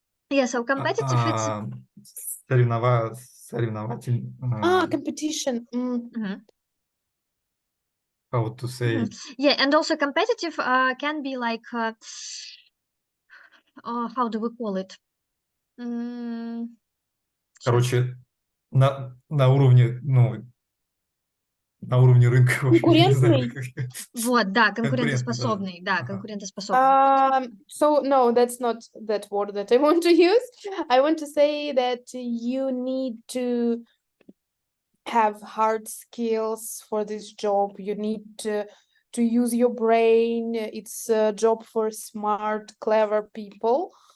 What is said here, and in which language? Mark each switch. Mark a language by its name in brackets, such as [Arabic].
[English] Yeah, so competitive it's [Russian] Соревнователь. [English] Competition. How to say? Yeah, and also competitive can be like how do we call it? [Russian] Сейчас. Короче, на уровне, ну, на уровне рынка, в общем, я не знаю, Конкурентный. как. Вот, да, Конкурентный, да. конкурентоспособный, да, Ага. конкурентоспособный. [English] So no, that's not that word that I want to use. I want to say that you need to have hard skills for this job. You need to use your brain. It's a job for smart, clever people.